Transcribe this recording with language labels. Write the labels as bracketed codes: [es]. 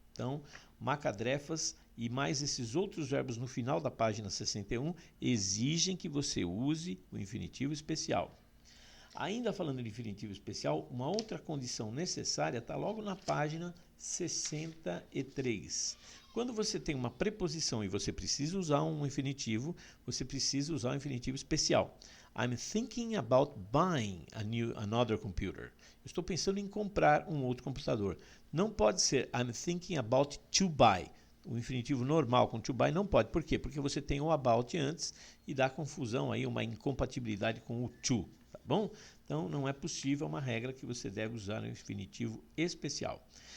[pt] Então, macadrefas e mais esses outros verbos no final da página 61 exigem que você use o infinitivo especial. Ainda falando de infinitivo especial, uma outra condição necessária está logo na página 63. Quando você tem uma preposição e você precisa usar um infinitivo, você precisa usar um infinitivo especial. [en] I'm thinking about buying another computer. [pt] Eu estou pensando em comprar um outro computador. Não pode ser [en] I'm thinking about to buy. [pt] O infinitivo normal com to buy não pode. Por quê? Porque você tem o about antes e dá confusão aí, uma incompatibilidade com o to. Tá bom? Então, não é possível, uma regra que você deve usar no infinitivo especial.